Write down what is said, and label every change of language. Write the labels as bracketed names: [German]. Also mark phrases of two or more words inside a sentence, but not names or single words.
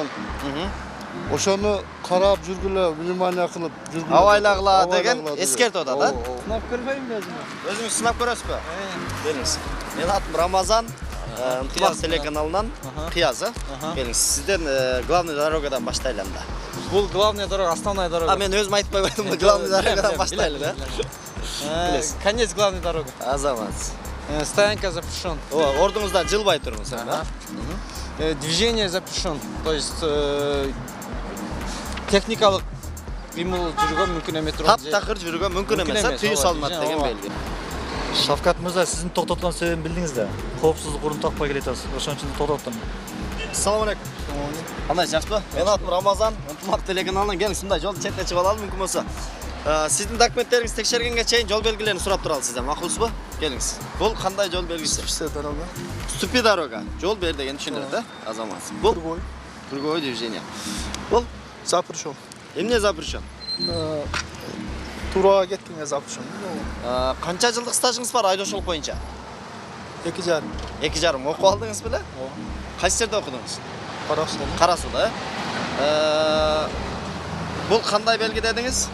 [Kyrgyz] Ошону карап жүргүлө, внимание кылып жүргүлө. абайлагыла деген эскертип атат, да? Сынап көрбөймүн өзүмө. Өзүңүз сынап көрөсүзбү? Келиңиз. Менин атым Рамазан, Ынтымак телеканалынан Кыязы. Келиңиз. Сизден [Russian] главный дорогадан [Kyrgyz] баштайлы анда. [Russian] Бул главная дорога, основная дорога. Мен өзүм айтып койбойдум, главный дорогадан баштайлы, да? Конец главной дорога. [Kyrgyz] Азамат. [Russian] Стоянка запрещен. [Kyrgyz] Ордуңуздан жылбай туруңуз, да? [Russian] Движение запрещен. То есть [Kyrgyz] техникалык кыймыл жүргөнгө мүмкүн эмес. Таптакыр жүргөнгө мүмкүн эмес, түйүү салынат деген белги. Шавкат мырза, сиздин токтоткон себебин билдиңиз да. Коопсуздук урун такпай келатасыз. Ошон үчүн токтоттум. [Arabic] السلام عليكم. [Kyrgyz] Кандай жакшыбы? Менин атым Рамазан, Ынтымак телеканалынан келиңиз, мындай жолду четке чыгып алалы мүмкүн болсо. Сиздин документтериңизди текшергенге чейин жол белгилерин сурап туралы сизден, макулсузбу? Келиңиз. Бул кандай жол белгиси? [Russian] Дорога. Ступи дорога. [Kyrgyz] Жол бер деген түшүндүрөт, да? Азамат. Бул [Russian] другое движение. [Kyrgyz] Бул Запрещен. эмне запрещен? Турага кеттиңе запрещен. Канча жылдык стажыңыз бар айдоочулук боюнча? 2,5. 2,5 окуп алдыңыз беле? Кайсы жерде окудуңуз? Кара Сууда, Бул кандай белги дедиңиз?